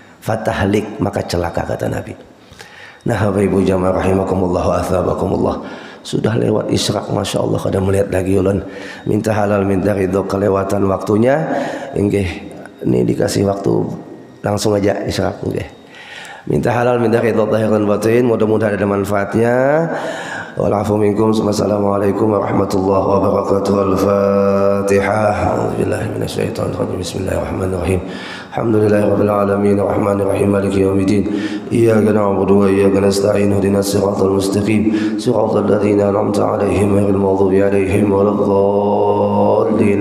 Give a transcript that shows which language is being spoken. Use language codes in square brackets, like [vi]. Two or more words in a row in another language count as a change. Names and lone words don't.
[bjn] Fatahlik, maka celaka kata Nabi. Nah Bapak Ibu jamaah [ar] رحمكم الله وأثابكم الله. [bjn] Sudah lewat isyraq, [ar] ما شاء الله [bjn] kada melihat lagi ulun. Minta halal minta ridho kelewatan waktunya. Nggih, ini dikasih waktu langsung aja isyraq nggih. Minta halal minta ridho zahir dan batin, mudah-mudahan ada manfaatnya. [ar] والعفو منكم. والسلام عليكم ورحمة الله وبركاته. Al-Fatihah. أعوذ بالله من الشيطان الرجيم. بسم الله الرحمن الرحيم. الحمد لله رب العالمين الرحمن الرحيم مالك يوم الدين. إياك نعبد وإياك نستعين. اهدنا الصراط المستقيم. صراط الذين أنعمت عليهم غير المغضوب عليهم ولا الضالين.